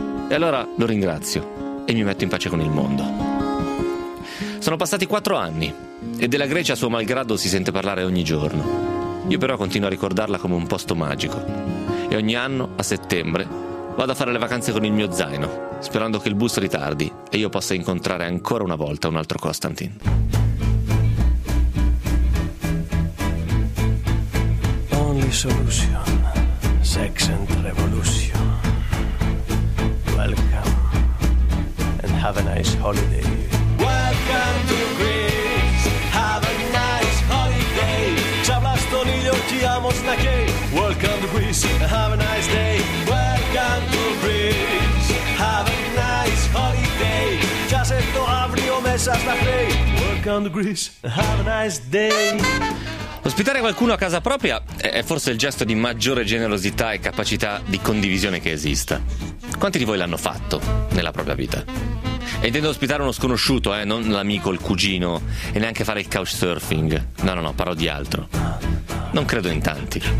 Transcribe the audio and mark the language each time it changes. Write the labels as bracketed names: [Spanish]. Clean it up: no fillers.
[Italian] E allora lo ringrazio e mi metto in pace con il mondo. Sono passati 4 anni e della Grecia a suo malgrado si sente parlare ogni giorno. Io però continuo a ricordarla come un posto magico. E ogni anno, a settembre, vado a fare le vacanze con il mio zaino, sperando che il bus ritardi e io possa incontrare ancora una volta un altro Costantin. [English] Only solution, sex and revolution. Welcome and have a nice holiday. Welcome to Greece, have a nice holiday. [Italian] Ciao Blastonilio, ti amo Snake. [English] Welcome to Greece, have a nice day. Welcome to Greece, have a nice holiday. [Italian] Già sento avrio messa sta play. [English] Welcome to Greece, have a nice day. [Italian] Ospitare qualcuno a casa propria è forse il gesto di maggiore generosità e capacità di condivisione che esista. Quanti di voi l'hanno fatto nella propria vita? E intendo ospitare uno sconosciuto, non l'amico, il cugino, e neanche fare il couchsurfing. No, parlo di altro. Non credo in tanti.